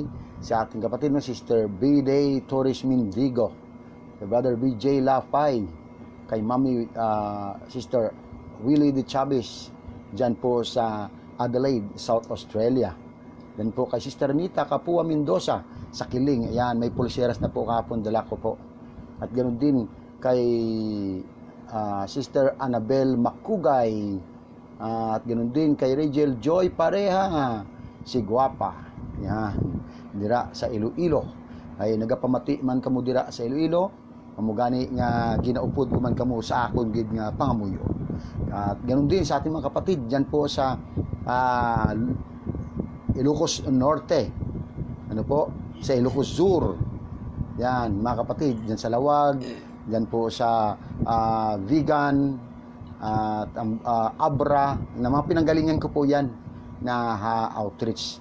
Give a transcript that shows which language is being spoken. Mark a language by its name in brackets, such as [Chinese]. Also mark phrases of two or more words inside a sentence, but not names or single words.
[Filipino] Sa ating kapatid na Sister B-Day Torres Mindigo, kay Brother BJ Lafay, kay Mami Sister Willie de Chavez dyan po sa Adelaide, South Australia. Then po kay Sister Nita Kapua Mendoza sa Kiling. Ayan, may pulseras na po kahapon, dala ko po. At ganoon din kay Sister Annabel Makugay. At ganoon din kay Rachel Joy Pareha, si Guapa. Yan, dira sa Iloilo. [Hiligaynon] Ay nagapamati man kamo dira sa Iloilo, mamugani nga ginaupod ko man kamo sa akon gid nga pangamuyo. [Filipino] At ganoon din sa ating mga kapatid diyan po sa Ilocos Norte. Ano po? Sa Ilocos Sur. Yan, mga kapatid, diyan sa Lawag, diyan po sa Vegan at Abra, na mga pinanggalingan ko po yan na outreach.